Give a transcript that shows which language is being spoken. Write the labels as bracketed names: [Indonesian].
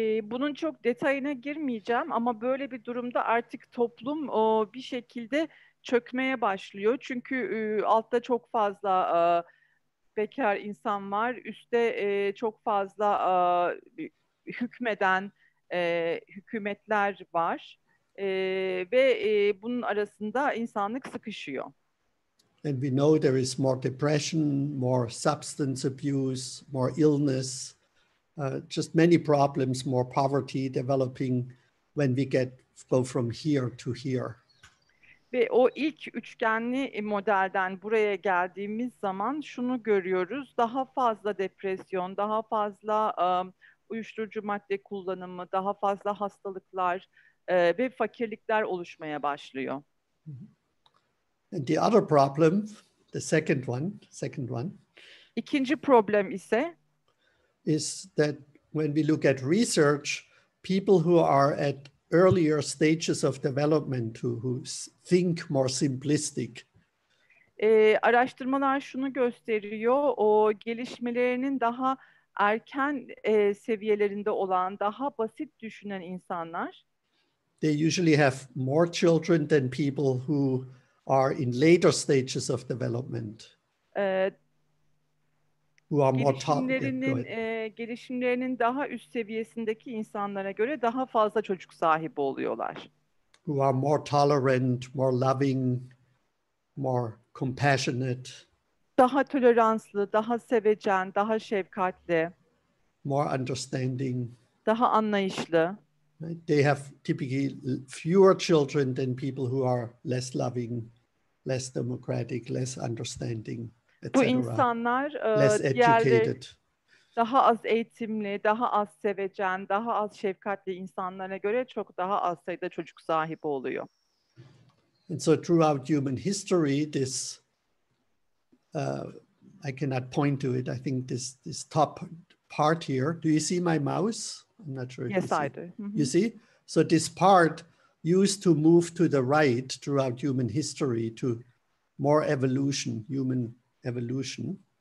[Turkish] Bunun çok detayına girmeyeceğim ama böyle bir durumda artık toplum bir şekilde çökmeye başlıyor. Çünkü altta çok fazla bekar insan var, üstte çok fazla hükmeden hükümetler var ve bunun arasında insanlık sıkışıyor. [English] And we know there is more depression, more substance abuse, more illness, just many problems, more poverty developing when we go from here to here. [Turkish] Ve o ilk üçgenli modelden buraya geldiğimiz zaman şunu görüyoruz. Daha fazla depresyon, daha fazla uyuşturucu madde kullanımı, daha fazla hastalıklar ve fakirlikler oluşmaya başlıyor. [English] And the other problem, the second one, [Turkish] İkinci problem ise [English] is that when we look at research, people who are at earlier stages of development, who think more simplistic, [Turkish] araştırmalar şunu gösteriyor, o gelişmelerinin daha erken seviyelerinde olan, daha basit düşünen insanlar, [English] they usually have more children than people who are in later stages of development, e, who are more taught. [Turkish] gelişimlerinin daha üst seviyesindeki insanlara göre daha fazla çocuk sahibi oluyorlar. [English] Who are more tolerant, more loving, more compassionate, [Turkish] Daha toleranslı, daha sevecen, daha şefkatli, [English] more understanding. [Turkish] daha anlayışlı. [English] Right? They have typically fewer children than people who are less loving, less democratic, less understanding, etc. [Turkish] Bu insanlar [English] less educated. [Turkish] Daha az eğitimli, daha az sevecen, daha az şefkatli insanlara göre çok daha az sayıda çocuk sahibi oluyor. [English] And so throughout human history, this, I cannot point to it. I think this top part here, do you see my mouse? I'm not sure if Yes, you see. I do. Mm-hmm. You see? So this part used to move to the right throughout human history to more evolution, human evolution.